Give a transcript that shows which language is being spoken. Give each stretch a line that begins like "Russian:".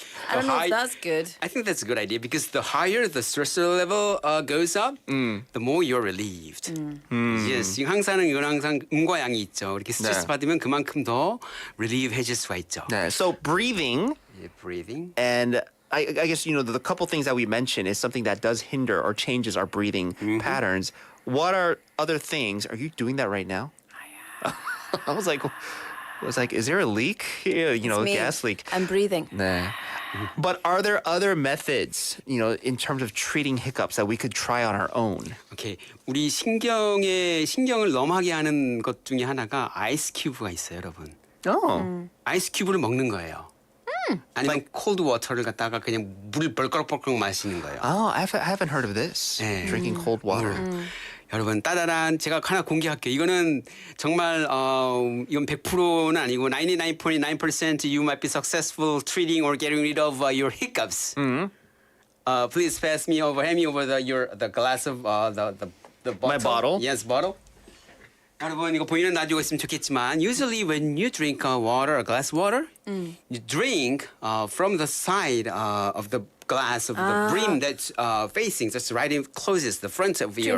English: I don't know if that's good. I think that's a good idea because the higher the stress level goes up, the more you're relieved.
Korean: Yes, 항상 이건 항상 음과 양이 있죠. 이렇게 스트레스 네. 받으면 그만큼 더 relieve 해질 수가 있죠.
English: 네, so breathing Yeah, breathing. and I guess, you know, the couple things that we mentioned is something that does hinder or changes our breathing patterns. What are other things? Are you doing that right now? I was like, is there a leak? Yeah, you know, a Me. gas leak. I'm breathing. Nah. But are there other methods, you know, in terms of treating hiccups that we could try on our own?
Korean: 오케이. 우리 신경을 넘어가게 하는 것 중에 하나가 아이스 큐브가 있어요, 여러분.
English: Oh.
Korean: 아이스 큐브를 먹는 거예요. 아니면 콜드 워터를 갖다가 그냥 물을 벌컥벌컥 마시는 거예요.
English: Oh, I haven't heard of this.
Korean: 네.
English: Drinking cold water.
Korean: 여러분 따다란 제가 하나 공개할게요. 이거는 정말 이건 100%는 아니고
English: 99.9% you might be successful treating or getting rid of your hiccups. Please pass me over, hand me over the glass of the bottle. My bottle? Yes, bottle.
Korean: 여러분 이거 보이는 라디오가 있으면 좋겠지만
English: usually when you drink water, a glass of water, you drink from the side of the glass of the brim that's facing, that's right in closest the front of your.